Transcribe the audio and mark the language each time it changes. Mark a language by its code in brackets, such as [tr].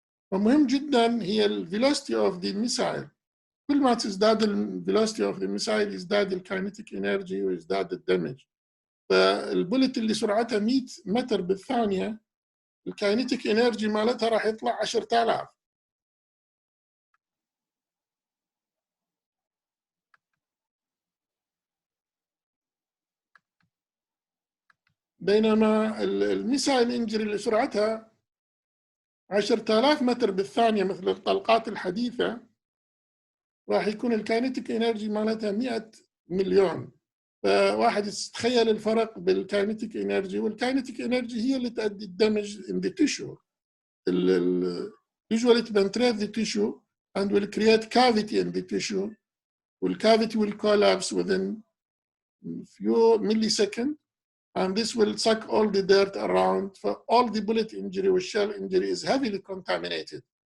[ar] فمهم جدا هي [en] velocity of the missile. [ar] كل ما تزداد velocity of the missile يزداد [en] kinetic energy [ar] ويزداد الدمج. فالبولت اللي سرعتها 100 متر بالثانية kinetic energy مالتها راح يطلع 10,000. بينما الميسايل انجري اللي سرعتها 10,000 متر بالثانية مثل الطلقات الحديثة راح يكون الكاينتيك انرجي مالتها 100 مليون. فواحد يتخيل الفرق بالكاينتيك انرجي، والكاينتيك انرجي هي اللي تؤدي الدمج [en] in the tissue. usually it penetrates the tissue and will create cavity in the tissue. والcavity will collapse within few milliseconds, and this will suck all the dirt around. For all the bullet injury or shell injury is heavily contaminated.